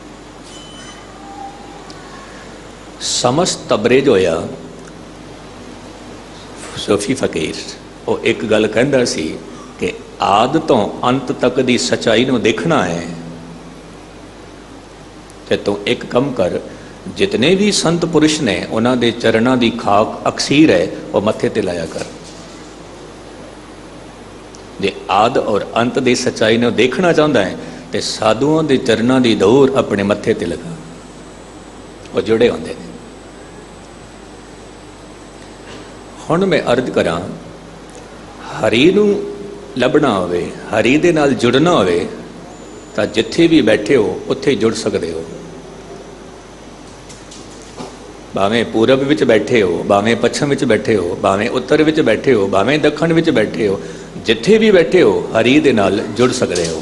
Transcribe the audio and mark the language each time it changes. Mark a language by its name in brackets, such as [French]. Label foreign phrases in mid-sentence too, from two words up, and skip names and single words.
[Punjabi] ਸਮਸਤ ਤਬਰੇਜ ਹੋਇਆ ਸੂਫੀ ਫਕੀਰ, ਵੋ ਇੱਕ ਗੱਲ ਕਹਿੰਦਾ ਸੀ ਕਿ ਆਦ ਤੋ ਅੰਤ ਤੱਕ ਦੀ ਸੱਚਾਈ ਨੂੰ ਦੇਖਣਾ ਹੈ ਤੇ ਤੂ ਇੱਕ ਕੰਮ ਕਰ, ਜਿਤਨੇ ਭੀ ਸੰਤ ਪੁਰਸ਼ ਨੇ ਉਨ੍ਹਾਂ ਦੇ ਚਰਣਾਂ ਦੀ ਖਾਕ ਅਕਸੀਰ ਹੈ ਵੋ ਮੱਥੇ ਤੇ ਲਾਇਆ ਕਰ। ਜੇ ਆਦ ਔਰ ਅੰਤ ਦੀ ਸੱਚਾਈ ਨੂੰ ਦੇਖਣਾ ਚਾਹਤਾ ਹੈ ਤੋ ਸਾਧੂਓਂ ਕੇ ਚਰਣਾਂ ਦੀ ਧੂੜ ਅਪਨੇ ਮੱਥੇ ਤੇ ਲਗਾ। ਉਹ ਜੁੜੇ ਹੁੰਦੇ ਨੇ। ਹੁਣ ਮੈਂ ਅਰਜ਼ ਕਰਾਂ, ਹਰੀ ਨੂੰ ਲੱਭਣਾ ਹੋਵੇ, ਹਰੀ ਦੇ ਨਾਲ ਜੁੜਨਾ ਹੋਵੇ ਤਾਂ ਜਿੱਥੇ ਵੀ ਬੈਠੇ ਹੋ ਉੱਥੇ ਜੁੜ ਸਕਦੇ ਹੋ। ਭਾਵੇਂ ਪੂਰਬ ਵਿੱਚ ਬੈਠੇ ਹੋ, ਭਾਵੇਂ ਪੱਛਮ ਵਿੱਚ ਬੈਠੇ ਹੋ, ਭਾਵੇਂ ਉੱਤਰ ਵਿੱਚ ਬੈਠੇ ਹੋ, ਭਾਵੇਂ ਦੱਖਣ ਵਿੱਚ ਬੈਠੇ ਹੋ, ਜਿੱਥੇ ਵੀ ਬੈਠੇ ਹੋ ਹਰੀ ਦੇ ਨਾਲ ਜੁੜ ਸਕਦੇ ਹੋ।